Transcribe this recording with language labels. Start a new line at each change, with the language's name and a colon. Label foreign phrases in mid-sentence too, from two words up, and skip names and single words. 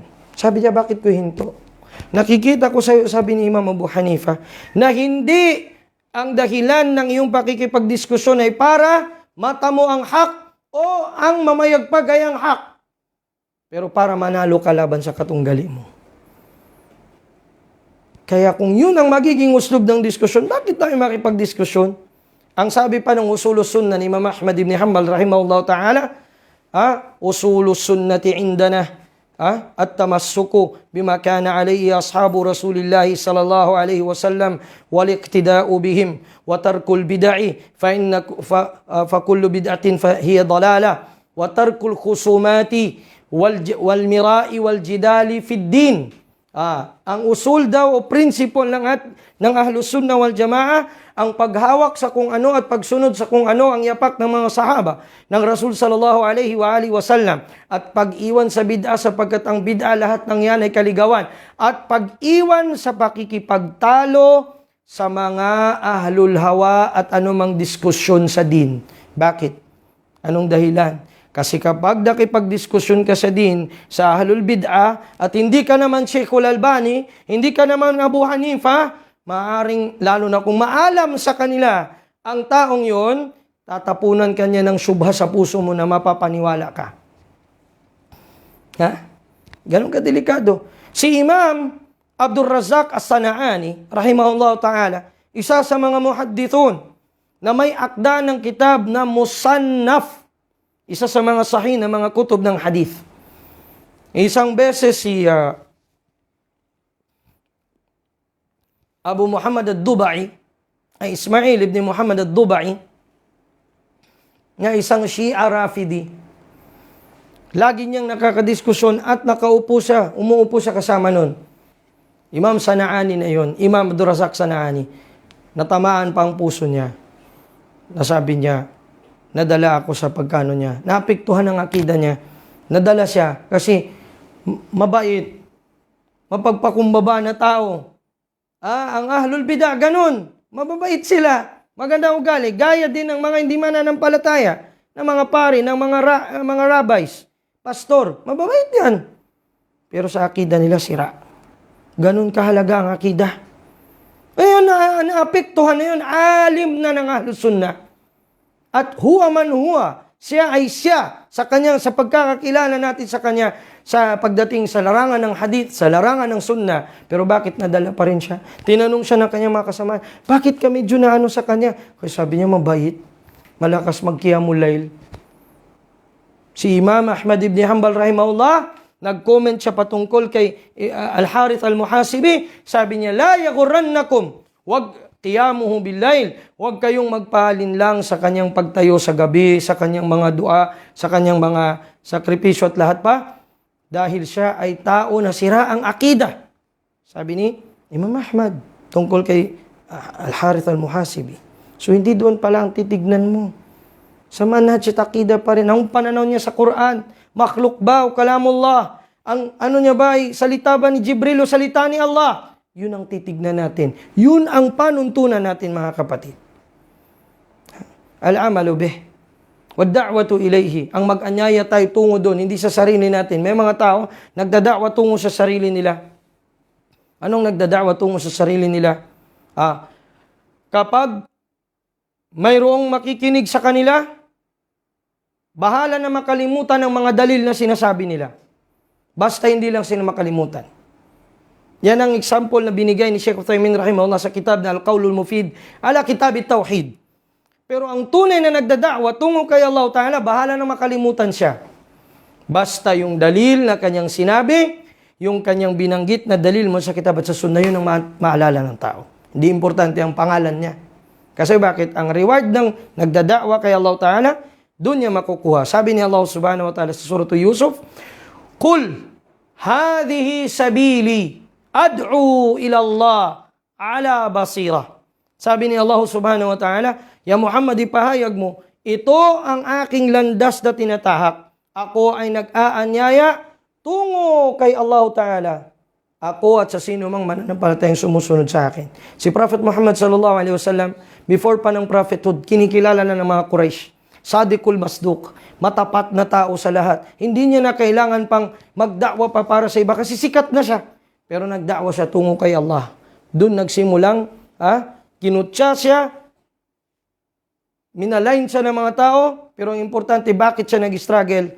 Filipino: Sabi niya, bakit ko hinto? Nakikita ko sa'yo, sabi ni Imam Abu Hanifa, na hindi ang dahilan ng iyong pakikipagdiskusyon ay para mata mo ang hak o ang mamayagpag ay ang hak. Pero para manalo ka laban sa katunggali mo. Kaya kung yun ang magiging uslub ng diskusyon, bakit tayo makipagdiskusyon? Ang sabi pa ng
Arabic: أصول السنة ni الإمام أحمد ابن حنبل رحمه الله تعالى أصول السنة عندنا التمسك بما كان عليه أصحاب رسول الله صلى الله عليه وسلم والاقتداء بهم وترك البدع فكل بدعة فهي ضلالة وترك الخصومات والمراء والجدال في الدين.
Filipino: Ang usul daw o principle ng
Arabic: أهل السنة والجماعة,
Filipino: ang paghawak sa kung ano at pagsunod sa kung ano ang yapak ng mga sahaba ng Rasul
Arabic: صلى الله عليه وعلى آله وسلم,
Filipino: at pag-iwan sa bid'a sapagkat ang bid'a lahat ng yan ay kaligawan, at pag-iwan sa pakikipagtalo sa mga
Arabic: أهل الهوى
Filipino: at anumang diskusyon sa din. Bakit? Anong dahilan? Kasi kapag nakipagdiskusyon ka sa din, sa
Arabic: أهل البدع,
Filipino: at hindi ka naman Sheikhul Albani, hindi ka naman Abu Hanifa, maaring, lalo na kung maalam sa kanila ang taong yon, tatapunan kanya ng syubha sa puso mo na mapapaniwala ka. Ganun ka delikado. Si Imam Abdul Razak As-Sana'ani,
Arabic: رحمه الله تعالى,
Filipino: isa sa mga muhaddithun na may akda ng kitab na Musannaf, isa sa mga sahih na mga kutub ng hadith. Isang beses si Abu Muhammad ad-Dubai, ay Ismail ibn Muhammad ad-Dubai, na isang Shia Rafidi, lagi niyang nakakadiskusyon at umuupo siya kasama nun. Imam Sana'ani na yon, Imam Abdul Razak Sana'ani, natamaan pa ang puso niya. Nasabi niya, nadala ako sa pagkano niya. Naapektuhan ang akida niya. Nadala siya kasi mabait, mapagpakumbaba na tao. Ang
Arabic: أهل البدعة
Filipino: ganun. Mababait sila. Maganda ugali. Gaya din ng mga hindi mananampalataya, ng mga pari, ng mga rabbis, pastor. Mababait yan. Pero sa akida nila sira. Ganun kahalaga ang akida. Ayun, naapektuhan na yun. Alim na ng
Arabic: أهل السنة. At هو من هو,
Filipino: siya ay siya sa pagkakakilala natin sa kanya sa pagdating sa larangan ng hadith, sa larangan ng sunnah. Pero bakit nadala pa rin siya? Tinanong siya ng kanyang mga kasama, bakit ka medyo na sa kanya? Kasi sabi niya, mabait, malakas magqiyamul layl. Si Imam Ahmad ibn Hanbal rahimahullah, nag-comment siya patungkol kay Al-Harith Al-Muhasibi, sabi niya,
Arabic: لا يغرنكم و قيامه بالليل,
Filipino: huwag kayong magpalinlang sa kanyang pagtayo sa gabi, sa kanyang mga dua, sa kanyang mga sakripisyo at lahat pa, dahil siya ay tao na sira ang akida. Sabi ni Imam Ahmad tungkol kay Al-Harith Al-Muhasibi. So hindi doon pala ang titignan mo. Sa manhaj at akida pa rin, ang pananaw niya sa Quran, makhluk ba o kalamullah, ang ano niya ba ay salita ba ni Jibril o salita ni Allah? Yun ang titignan natin. Yun ang panuntunan natin, mga kapatid.
Arabic: العمل به. والدعوة إليه.
Filipino: Ang mag-anyaya tayo tungo doon, hindi sa sarili natin. May mga tao, nagdada'wa tungo sa sarili nila. Anong nagdada'wa tungo sa sarili nila? Kapag mayroong makikinig sa kanila, bahala na makalimutan ang mga dalil na sinasabi nila. Basta hindi lang sila makalimutan. Yan ang example na binigay ni Sheikh Uthaymin rahimahullah sa kitab na Al-Qawlul Mufid ala Kitab at-Tauhid. Pero ang tunay na nagdada'wa tungo kay
Arabic: الله تعالى,
Filipino: bahala na makalimutan siya. Basta yung dalil na kanyang sinabi, yung kanyang binanggit na dalil mo sa kitab at sa sunnah, yun ang maalala ng tao. Hindi importante ang pangalan niya. Kasi bakit? Ang reward ng nagdadakwa kay
Arabic: الله تعالى,
Filipino: doon niya makukuha. Sabi ni
Arabic: الله سبحانه وتعالى sa Surah Yusuf, قل هذه سبيلي أدعو إلى الله على بصيرة.
Filipino: Sabi ni Allah
Arabic: سبحانه وتعالى,
Filipino: Ya Muhammad, ipahayag mo, ito ang aking landas na tinatahak. Ako ay nag-aanyaya tungo kay
Arabic: الله تعالى.
Filipino: Ako at sa sino mang mananampalatayang sumusunod sa akin. Si Prophet Muhammad
Arabic: صلى الله عليه وسلم,
Filipino: before pa ng prophethood, kinikilala na ng mga Quraysh.
Arabic: الصادق المصدوق,
Filipino: matapat na tao sa lahat. Hindi niya na kailangan pang magdakwa pa para sa iba kasi sikat na siya. Pero nagdakwa siya tungo kay Allah. Doon nagsimulang, kinutya siya, minalain siya ng mga tao, pero ang importante, bakit siya nag-struggle?